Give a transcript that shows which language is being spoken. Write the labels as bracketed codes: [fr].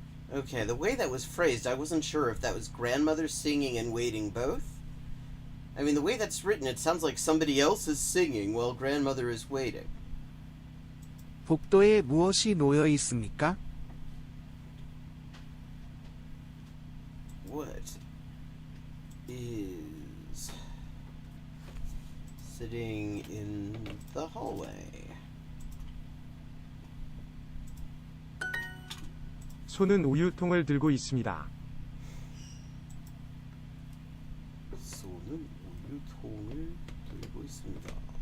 [en] Okay, the way that was phrased, I wasn't sure if that was grandmother singing and waiting both. I mean, the way that's written, it sounds like somebody else is singing while grandmother is waiting. [ko] 복도에 무엇이 놓여 있습니까? [en] What is sitting in the hallway? [ko] 손은 우유통을 들고 있습니다. 손은 우유통을 들고 있습니다.